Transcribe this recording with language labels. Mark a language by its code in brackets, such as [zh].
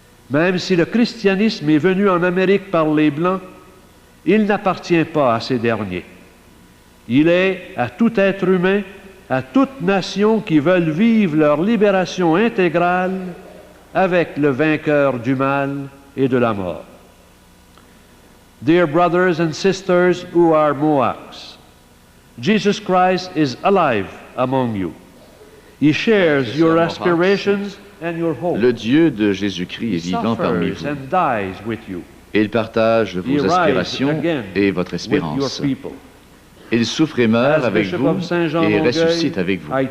[fr] Même si le christianisme est venu en Amérique par les Blancs, il n'appartient pas à ces derniers. Il est à tout être humain, à toute nation qui veulent vivre leur libération intégrale avec le vainqueur du mal et de la mort. [en] Dear brothers and sisters who are Mohawks, Jesus Christ is alive among you. He shares your aspirations and your hopes. [fr] Le Dieu de Jésus-Christ est vivant parmi vous. [en] And dies with you. [fr] Et il partage vos aspirations et votre espérance. Il souffre et meurt avec vous et ressuscite avec vous.